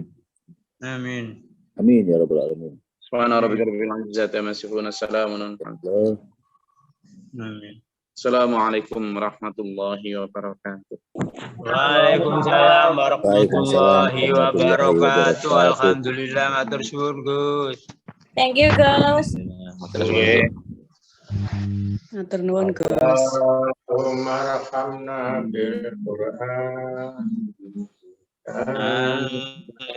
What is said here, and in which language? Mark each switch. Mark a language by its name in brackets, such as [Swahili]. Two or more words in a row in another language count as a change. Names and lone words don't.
[Arabic] آمين. آمين يا رب العالمين. سبحان ربك رب العزة عما يصفون السلام على المرسلين. آمين. السلام عليكم ورحمة الله وبركاته. وعليكم السلام ورحمة الله وبركاته. [Javanese] Alhamdulillah, matur suwun Gus. [English] Thank you, Gus. Okay. [Javanese] Matur nuwun, Gus. [Arabic] اللهم ارحمنا بالقرآن.